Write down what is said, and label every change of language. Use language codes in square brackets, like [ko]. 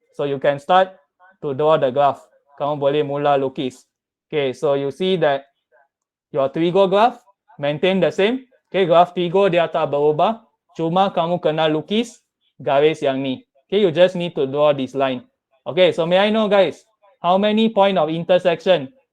[en] So, you can start to draw the graph. [ms] Kamu boleh mula lukis. [en] Okay, so you see that your trigo graph maintain the same. [ms] Okay, graph trigo dia tak berubah. Cuma kamu kena lukis garis yang ni. [en] Okay, you just need to draw this line. Okay, so may I know guys, how many point of intersection?